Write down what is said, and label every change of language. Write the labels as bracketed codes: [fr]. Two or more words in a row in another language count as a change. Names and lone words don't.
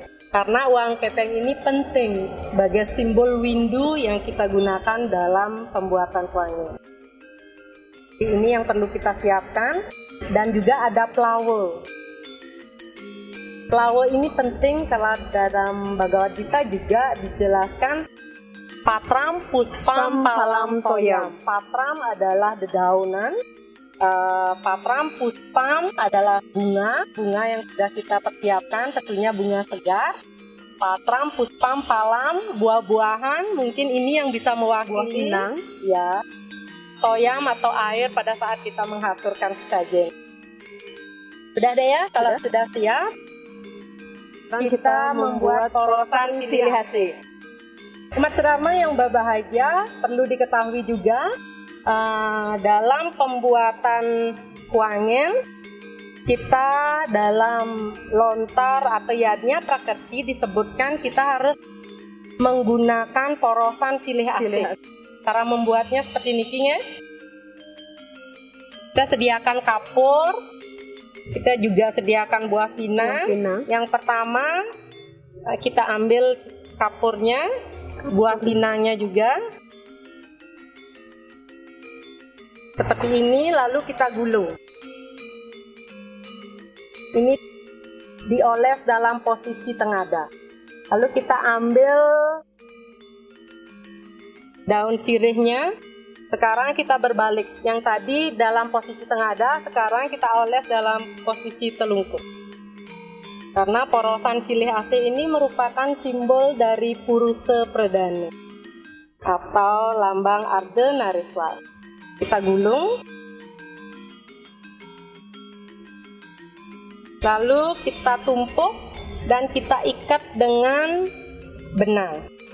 [id] Karena uang kepeng ini penting sebagai simbol windu yang kita gunakan dalam pembuatan kuangen. Ini yang perlu kita siapkan. Dan juga ada plawo. Plawo ini penting kalau dalam Bhagavad Gita juga dijelaskan [sa] Patram puspam palam toyam. [id] Patram adalah dedaunan, [sa] patram puspam [id] adalah bunga yang sudah kita persiapkan, tentunya bunga segar. [sa] Patram puspam palam, [id] buah-buahan, mungkin ini yang bisa mewakili ya. Toyam atau air pada saat kita menghaturkan sesajen. Sudah deh ya, kalau sudah siap, kita membuat porosan silih hati. Umat Sedharma yang berbahagia, perlu diketahui juga dalam pembuatan kuangen kita dalam lontar atau yadnya prakerti disebutkan kita harus menggunakan porosan silih asih. Cara membuatnya seperti ini ya. Kita sediakan kapur, kita juga sediakan buah pinang. Yang pertama kita ambil kapurnya, buah pinangnya juga seperti ini, lalu kita gulung. Ini dioles dalam posisi tengada. Lalu kita ambil daun sirihnya. Sekarang kita berbalik. Yang tadi dalam posisi tengada, sekarang kita oles dalam posisi telungkup. Karena porosan silih asih ini merupakan simbol dari Purusa Pradana atau lambang Ardhanariswara. Kita gulung, lalu kita tumpuk dan kita ikat dengan benang.